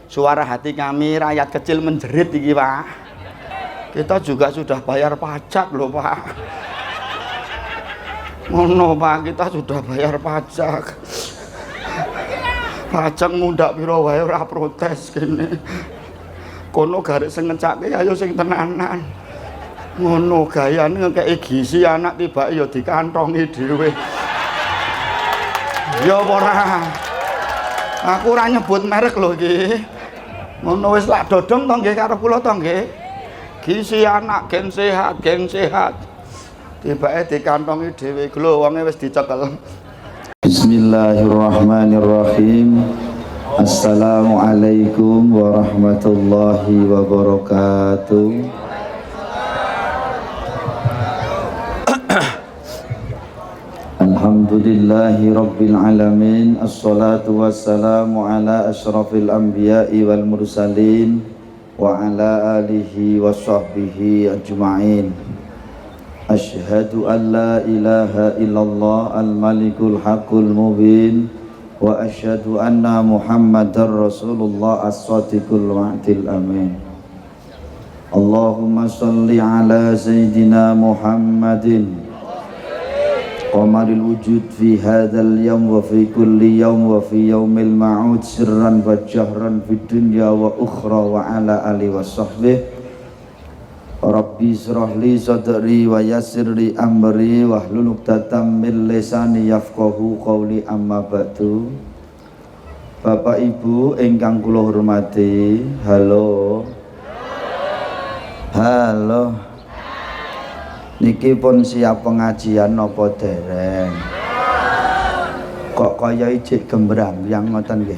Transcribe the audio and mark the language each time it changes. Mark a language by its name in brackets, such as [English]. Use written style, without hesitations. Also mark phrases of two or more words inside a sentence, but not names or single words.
[Indonesian] Suara hati kami rakyat kecil menjerit iki, Pak. Kita juga sudah bayar pajak loh, Pak. Ngono, Pak, kita sudah bayar pajak. [Javanese] Pajak mundak piro wae ora protes kene. Kono garis sing ngecake ayo sing tenanan. Ngono gayane ngekeki gizi anak tibake ya dikantongi dhewe. Ya ora. Aku ora nyebut merek lho iki. Ngono wis lak dodong to nggih karo kula to nggih. Gizi anak geng sehat, geng sehat. Tibake dikantongi dhewe lho wonge wis dicekel. [Arabic] بسم الله الرحمن الرحيم. السلام عليكم ورحمة الله وبركاته. الحمد لله رب العالمين. الصلاة والسلام على أشرف الأنبياء والمرسلين وعلى آله وصحبه أجمعين. أشهد أن لا إله إلا الله الملك الحق المبين وأشهد أن محمدا رسول الله الصادق الوعد الأمين. اللهم صل على سيدنا محمد قمر الوجود في هذا اليوم وفي كل يوم وفي يوم الموعود سرا وجهرا في الدنيا والأخرى وعلى آله وصحبه. رب اشرح لي صدري ويسر لي أمري واحلل عقدة من لساني يفقهوا قولي أما بعد. [Javanese] Bapak Ibu ingkang kula hormati, halo. Halo. Niki pun siap pengajian napa dereng? Kok kaya ijik gembrang yang ngoten nggih.